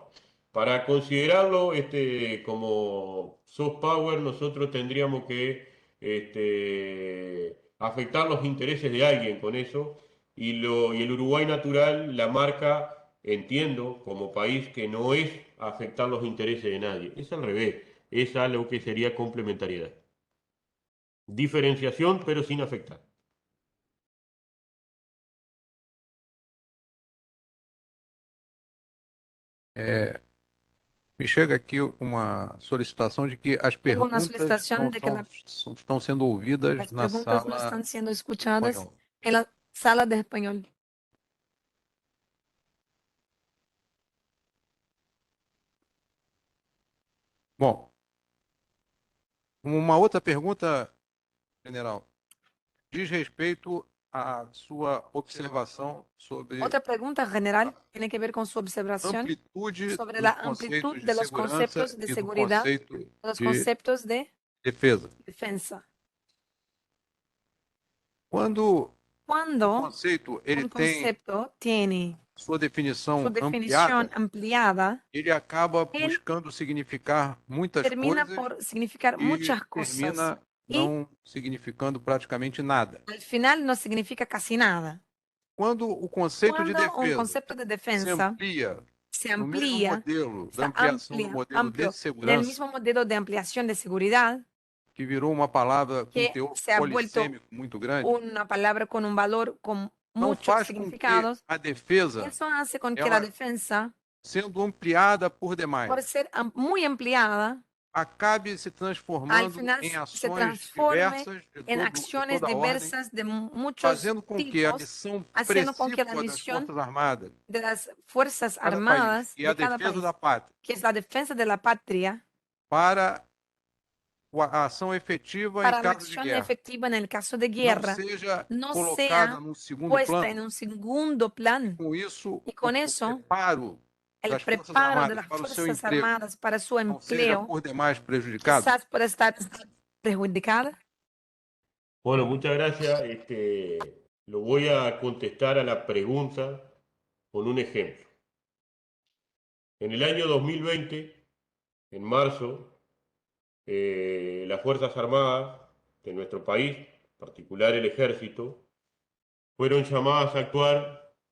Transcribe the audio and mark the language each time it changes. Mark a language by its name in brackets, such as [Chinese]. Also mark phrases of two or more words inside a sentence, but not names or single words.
[Spanish] Para considerarlo como soft power, nosotros tendríamos que afectar los intereses de alguien con eso, y el Uruguay natural la marca, entiendo, como país que no es afectar los intereses de nadie, es al revés, es a lo que sería complementariedad. Diferenciación, pero sin afectar. [Portuguese] Me chega aqui uma solicitação de que as [Spanish] Tengo una [Portuguese] perguntas [Spanish] solicitación de que [Portuguese] estão sendo ouvidas [Spanish] las [Portuguese] na [Spanish] preguntas no [Portuguese] sala [Spanish] están siendo escuchadas [Portuguese] espanhol. [Spanish] en la sala de español. [Portuguese] Bom, uma outra pergunta, general, diz respeito à sua observação sobre [Spanish] Otra pregunta general tiene que ver con su observación [Portuguese] amplitude [Spanish] sobre la [Portuguese] dos [Spanish] amplitud [Portuguese] conceitos de [Spanish] de los [Portuguese] segurança [Spanish] conceptos de [Portuguese] e do [Spanish] seguridad, [Portuguese] conceito [Spanish] los [Portuguese] de [Spanish] conceptos de [Portuguese] defesa. [Spanish] defensa. [Portuguese] Quando o [Spanish] Cuando [Portuguese] conceito ele [Spanish] un [Portuguese] tem [Spanish] concepto tiene [Portuguese] sua [Spanish] su [Portuguese] definição [Spanish] definición [Portuguese] ampliada, [Spanish] ampliada, [Portuguese] ele acaba [Spanish] él [Portuguese] buscando significar muitas [Spanish] termina [Portuguese] coisas [Spanish] por significar [Portuguese] e [Spanish] muchas cosas termina y [Portuguese] não significando praticamente nada. [Spanish] al final no significa casi nada. [Portuguese] Quando o conceito de [Spanish] Cuando un [Portuguese] defesa [Spanish] concepto de [Portuguese] se [Spanish] defensa [Portuguese] amplia [Spanish] se [Portuguese] no mesmo [Spanish] amplía, [Portuguese] modelo da [Spanish] está [Portuguese] ampliação do modelo de [Spanish] amplio en el [Portuguese] segurança, [Spanish] mismo modelo de ampliación de seguridad, [Portuguese] que virou uma palavra com [Spanish] que [Portuguese] teor [Spanish] se ha vuelto [Portuguese] polissêmico muito grande, [Spanish] una palabra con un valor con [Portuguese] não [Spanish] muchos [Portuguese] faz com que [Spanish] significados, [Portuguese] a defesa [Spanish] eso hace con que la [Portuguese] ela [Spanish] defensa, [Portuguese] sendo ampliada por demais, [Spanish] por ser muy ampliada, [Portuguese] acabe se [Spanish] al [Portuguese] transformando [Spanish] final [Portuguese] em [Spanish] se [Portuguese] ações [Spanish] transforme [Portuguese] diversas [Spanish] en [Portuguese] de [Spanish] acciones [Portuguese] toda a ordem, [Spanish] diversas de muchos [Portuguese] fazendo com que a [Spanish] tipos, [Portuguese] missão [Spanish] haciendo con que la [Portuguese] precípua das [Spanish] misión [Portuguese] Forças Armadas [Spanish] de las Fuerzas [Portuguese] de cada país [Spanish] Armadas [Portuguese] e a [Spanish] de cada [Portuguese] defesa [Spanish] país, [Portuguese] da pátria [Spanish] que es la defensa de la patria, [Portuguese] para a ação efetiva em [Spanish] para la [Portuguese] caso de [Spanish] acción [Portuguese] guerra [Spanish] efectiva en el caso de [Portuguese] não [Spanish] guerra, [Portuguese] seja [Spanish] no [Portuguese] colocada [Spanish] sea [Portuguese] num segundo [Spanish] puesta en [Portuguese] plano. [Spanish] un segundo plan. [Portuguese] Com isso, [Spanish] Y [Portuguese] o [Spanish] con eso, [Portuguese] preparo [Spanish] el [Portuguese] das Forças [Spanish] preparo de [Portuguese] Armadas [Spanish] las [Portuguese] para o seu [Spanish] Fuerzas [Portuguese] emprego [Spanish] Armadas para su [Portuguese] não seja [Spanish] empleo [Portuguese] por demais prejudicado? [Spanish] quizás pueda estar perjudicada. Bueno, muchas gracias. Lo voy a contestar a la pregunta con un ejemplo. En el año 2020, en marzo, las Fuerzas Armadas de nuestro país, en particular el Ejército, fueron llamadas a actuar